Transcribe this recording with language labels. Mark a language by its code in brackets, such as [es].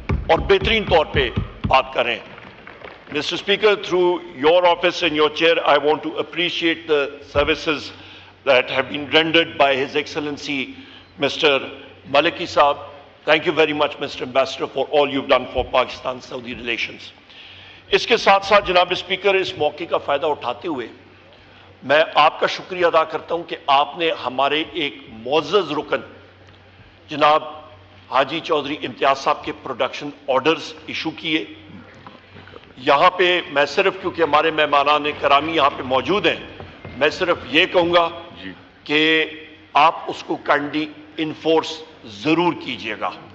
[ur] اور بہترین طور پہ بات کریں. [en] Mr. Speaker, through your office and your chair, I want to appreciate the services that have been rendered by His Excellency Mr. Maliki Saab. Thank you very much, Mr. Ambassador, for all you've done for Pakistan-Saudi relations. [ur] اس کے ساتھ ساتھ جناب speaker اس موقع کا فائدہ اٹھاتے ہوئے میں آپ کا شکریہ ادا کرتا ہوں کہ آپ نے ہمارے ایک معزز رکن جناب حاجی چودھری امتیاز صاحب کے پروڈکشن آرڈرز ایشو کیے. یہاں پہ میں صرف کیونکہ ہمارے مہمانان کرامی یہاں پہ موجود ہیں میں صرف یہ کہوں گا کہ آپ اس کو کائنڈلی انفورس ضرور کیجئے گا.